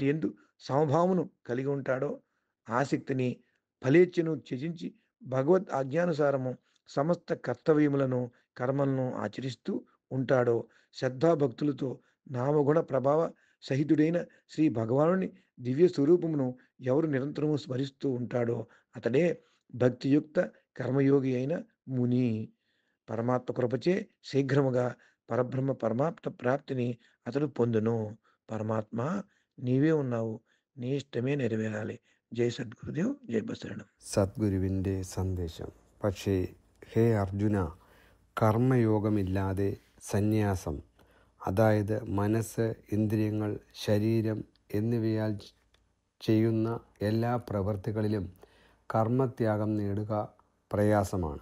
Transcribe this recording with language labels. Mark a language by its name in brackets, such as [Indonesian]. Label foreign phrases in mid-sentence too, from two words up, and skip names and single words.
[Telugu] యందు సమభావమును కలిగి ఉంటాడో, ఆసక్తిని, ఫలేచ్ఛను త్యజించి భగవద్ ఆజ్ఞానుసారము సమస్త కర్తవ్యములను, కర్మలను ఆచరిస్తూ ఉంటాడో, శ్రద్ధాభక్తులతో నామగుణ ప్రభావ సహితుడైన శ్రీ భగవానుని దివ్య స్వరూపమును ఎవరు నిరంతరము స్మరిస్తూ ఉంటాడో అతడే భక్తియుక్త కర్మయోగి అయిన ముని. పరమాత్మ కృపచే శీఘ్రముగా పరబ్రహ్మ పరమాత్మ ప్రాప్తిని అతడు పొందును. పరమాత్మ నీవే ఉన్నావు, నీ ఇష్టమే నెరవేరాలి. [Malayalam] ജയ് സദ്ഗുരുദേവ്, ജയ് ബസരണം. സദ്ഗുരുവിൻ്റെ സന്ദേശം. പക്ഷേ ഹേ അർജുന, കർമ്മയോഗമില്ലാതെ സന്യാസം, അതായത് മനസ്സ്, ഇന്ദ്രിയങ്ങൾ, ശരീരം എന്നിവയാൽ ചെയ്യുന്ന എല്ലാ പ്രവൃത്തികളിലും കർമ്മത്യാഗം നേടുക പ്രയാസമാണ്.